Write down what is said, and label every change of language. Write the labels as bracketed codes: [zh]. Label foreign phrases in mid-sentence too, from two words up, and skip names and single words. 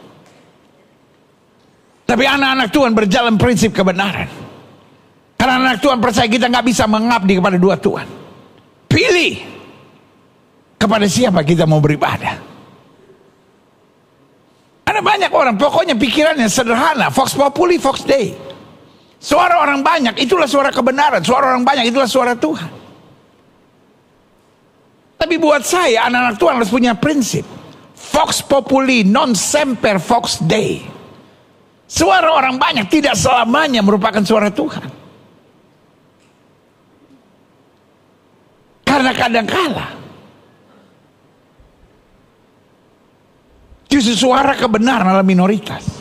[id] Tapi anak-anak Tuhan berjalan prinsip kebenaran. Karena anak Tuhan percaya kita nggak bisa mengabdi kepada dua Tuhan. Pilih kepada siapa kita mau beribadah. Ada banyak orang, pokoknya pikirannya sederhana. [la] Vox populi, vox dei. [id] Suara orang banyak, itulah suara kebenaran. Suara orang banyak, itulah suara Tuhan. Tapi buat saya, anak-anak Tuhan harus punya prinsip. [la] Vox populi, non semper vox dei. [id] Suara orang banyak tidak selamanya merupakan suara Tuhan. Karena kadang-kala justru suara kebenaran adalah minoritas.